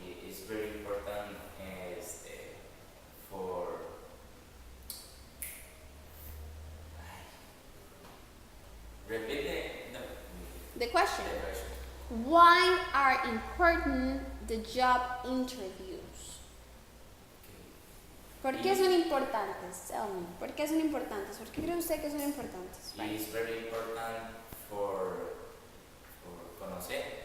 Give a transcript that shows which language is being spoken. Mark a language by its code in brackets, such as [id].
[en] It's very important is for repeat The question. the question. Why are important the job interviews? [es] ¿Por qué son importantes? [en] Tell me. [es] ¿Por qué son importantes? ¿Por qué cree usted que son importantes? [en] It is very important for conocer,